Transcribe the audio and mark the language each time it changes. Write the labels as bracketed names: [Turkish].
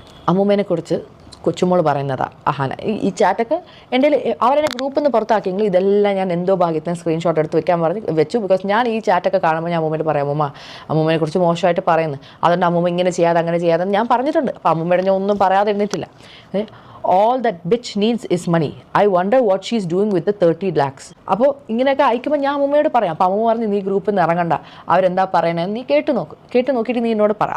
[Malayalam] അമ്മൂമ്മേനെക്കുറിച്ച് കൊച്ചുമോൾ പറയുന്നതാണ് അഹാന. ഈ ചാറ്റൊക്കെ എൻ്റെ അവരെന്നെ ഗ്രൂപ്പിൽ നിന്ന് പുറത്താക്കിയെങ്കിൽ ഇതെല്ലാം ഞാൻ എന്തോ ഭാഗ്യത്തിന് സ്ക്രീൻഷോട്ട് എടുത്ത് വെച്ചു. ബിക്കോസ് ഞാൻ ഈ ചാറ്റൊക്കെ കാണുമ്പോൾ ഞാൻ അമ്മൂമ്മയോട് പറയാം, അമ്മൂമ്മയെക്കുറിച്ച് മോശമായിട്ട് പറയുന്നു, അതുകൊണ്ട് അമ്മൂമ്മ ഇങ്ങനെ ചെയ്യാതെ അങ്ങനെ ചെയ്യാതെ ഞാൻ പറഞ്ഞിട്ടുണ്ട്. അപ്പോൾ അമ്മൂമ്മയുടെ ഞാൻ ഒന്നും പറയാതെ ഇരുന്നിട്ടില്ല. [English] all that bitch needs is money. I wonder what she's doing with the 30 lakhs. [Malayalam] അപ്പോൾ ഇങ്ങനെയൊക്കെ അയക്കുമ്പോൾ ഞാൻ അമ്മൂമ്മയോട് പറയാം. അപ്പോൾ അമ്മ പറഞ്ഞു, നീ ഗ്രൂപ്പിൽ നിന്ന് ഇറങ്ങണ്ട, അവരെന്താ പറയണതെന്ന് നീ കേട്ട് നോക്കിയിട്ട് നീ എന്നോട് പറ.